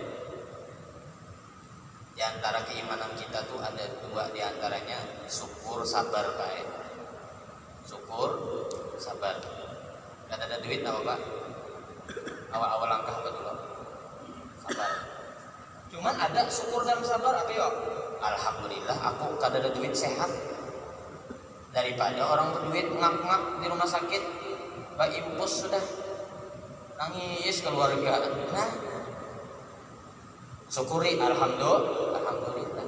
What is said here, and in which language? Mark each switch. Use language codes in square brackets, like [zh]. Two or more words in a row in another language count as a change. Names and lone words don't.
[id] Di antara keimanan kita tuh ada dua, di antaranya syukur sabar Pak. Syukur sabar. Kan ada duit apa Pak? Awal-awal langkah apa dulu? Sabar. Cuman ada syukur dan sabar apa ya? Alhamdulillah aku kada ada duit sehat, daripada orang berduit ngak-ngak di rumah sakit, Pak Ibu bos sudah nangis keluarga. Nah, syukuri alhamdulillah.